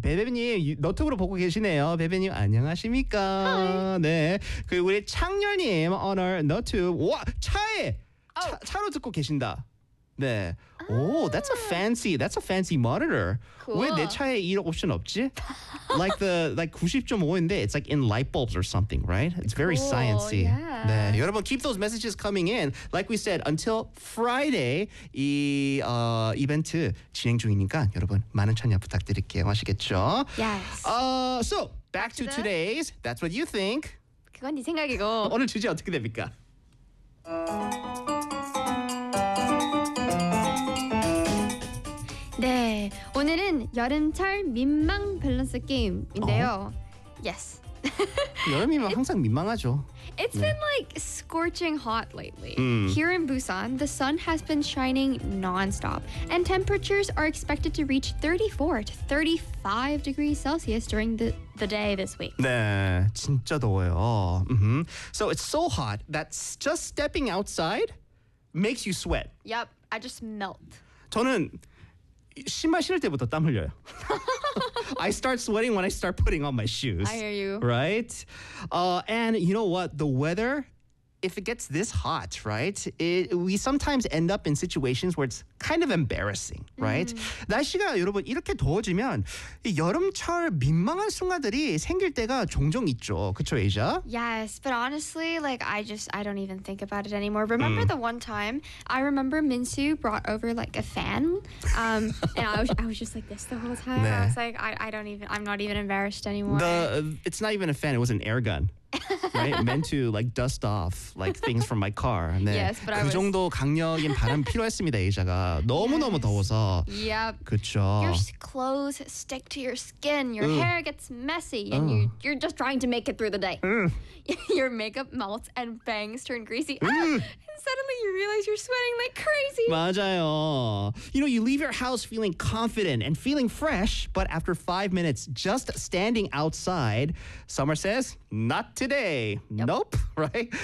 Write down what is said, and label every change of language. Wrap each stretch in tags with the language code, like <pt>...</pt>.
<ko>베베님 너튜브로 보고 계시네요. 베베님 안녕하십니까?</ko> <en>Hi.</en> <ko>네. 그리고 우리 창렬님</ko> <en>on our</en> <ko>너튜브. 와 차에! 차로 듣고 계신다. 네. 오,</ko> <en>that's a fancy monitor. Cool.</en> <ko>왜 내 차에 이런 옵션 없지?</ko> <en>Like the like 90.5인데 it's like in light bulbs or something, right? It's very cool. Science-y. Yeah.</en> <ko>네. 여러분</ko> <en>keep those messages coming in. Like we said, until Friday</en> <ko>이 이벤트 진행 중이니까 여러분 많은 참여 부탁드릴게요. 아시겠죠?</ko> <en>Yes. So, back to today's That's What You Think.</en> <ko>그건 네 생각이고. 오늘 주제 어떻게 됩니까? 네, 오늘은 여름철 민망 밸런스 게임인데요.</ko> <en>예스.</en> <ko>여름이면 항상 민망하죠.</ko> <en>It's</en> <ko>네.</ko> <en>been like scorching hot lately. Here in Busan, the sun has been shining non-stop and temperatures are expected to reach 34 to 35 degrees Celsius during the day this week.</en> <ko>네, 진짜 더워요.</ko> <en>So it's so hot that just stepping outside makes you sweat. Yep, I just melt.</en> <ko>저는 신발 신을 때부터 땀 흘려요.</ko> <en>I start sweating when I start putting on my shoes. I hear you. Right? And you know what? The weather, if it gets this hot, right? We sometimes end up in situations where it's kind of embarrassing, right?</en> <ko>날씨가 여러분 이렇게 더워지면 여름철 민망한 순간들이 생길 때가 종종 있죠. 그쵸,</ko> <en>Asia? Yes, but honestly, like I don't even think about it anymore. Remember the one time I remember Minsu brought over like a fan, and I was just like this the whole time.</en> <ko>네.</ko> <en>I was like I'm not even embarrassed anymore. It's not even a fan. It was an air gun. Right? Meant to like dust off like things from my car.</en> <ko>네.</ko> <en>Yes, but</en> <ko>그 정도 강력인 바람 필요했습니다, 에이자가. 너무너무</ko> <en>yes.</en> <ko>더워서.</ko> <en>Yep.</en> <ko>그렇죠.</ko> <en>Your clothes stick to your skin. Your hair gets messy and you're just trying to make it through the day. Your makeup melts and bangs turn greasy. And suddenly you realize you're sweating like crazy.</en> <ko>맞아요.</ko> <en>You know, you leave your house feeling confident and feeling fresh, but after 5 minutes just standing outside, summer says, not to today. Yep. Nope, right?</en>